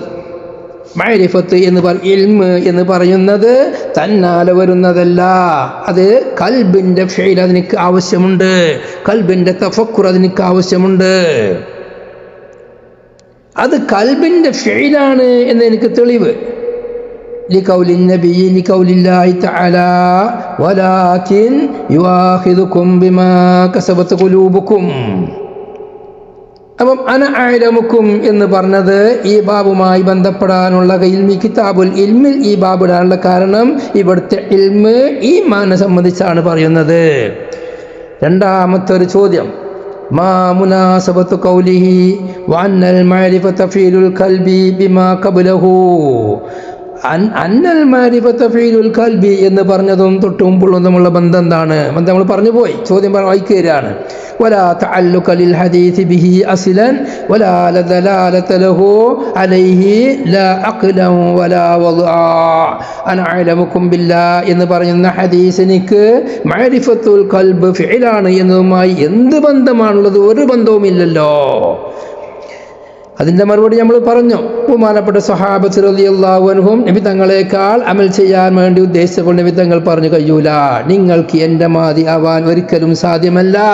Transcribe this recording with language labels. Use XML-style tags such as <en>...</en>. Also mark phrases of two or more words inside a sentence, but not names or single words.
<ml>മഅരിഫത്ത് ഇൽമ് എന്ന് പറയുന്നത് തന്നാലെ വരുന്നതല്ല. അത് കൽബിൻ്റെ ഫീൽ അതിനക്ക് ആവശ്യമുണ്ട്, കൽബിൻ്റെ തഫക്കുർ അതിനക്ക് ആവശ്യമുണ്ട്. അത് കൽബിൻ്റെ ഫീലാണ് എന്ന് എനിക്ക് തെളിവ്</ml> <ar>لقول النبي لقول الله تعالى ولكن يؤاخذكم بما كسبت قلوبكم.</ar> <ml>അപ്പം</ml> <ar>أنا أعلمكم</ar> <ml>എന്ന് പറഞ്ഞത് ഈ ബാബുമായി ബന്ധപ്പെടാനുള്ള കിതാബുൽ ഇൽമിൽ ഈ ബാബ് ഇടാനുള്ള കാരണം ഇവിടുത്തെ ഇൽമ് ഈമാനെ സംബന്ധിച്ചാണ് പറയുന്നത്. രണ്ടാമത്തെ ഒരു ചോദ്യം,</ml> <ar>ما مناسبة قوله وأن المعرفة فعل القلب بما قبله. أن المعرفة فعل القلب</ar> <ml>എന്ന് പറഞ്ഞതും തൊട്ട് മുമ്പുള്ളതുമുള്ള ബന്ധം എന്താണ്? ബന്ധം നമ്മൾ പറഞ്ഞു പോയി. ചോദ്യം വായിക്കുകയാണ്.</ml> <ar>ولا تعلق للحديث به أصلا ولا دلالة له عليه لا عقلا ولا وضعا. أنا أعلمكم بالله</ar> <ml>എന്ന് പറയുന്ന ഹദീസിനിക്ക്</ml> <ar>معرفة القلب</ar> <ml>ഫിഇലാണ് എന്നതുമായി എന്ത് ബന്ധമാണുള്ളത്? ഒരു ബന്ധവുമില്ലല്ലോ. അതിൻ്റെ മറുപടി നമ്മൾ പറഞ്ഞു. ബഹുമാനപ്പെട്ട സ്വഹാബത്ത്</ml> <ar>رضي الله عنهم</ar> <ml>നബി തങ്ങളെക്കാൾ അമൽ ചെയ്യാൻ വേണ്ടി ഉദ്ദേശിച്ചപ്പോൾ നബി തങ്ങൾ പറഞ്ഞു, കഴിയൂല, നിങ്ങൾക്ക് എൻ്റെ മാതി ആവാൻ ഒരിക്കലും സാധ്യമല്ല.</ml>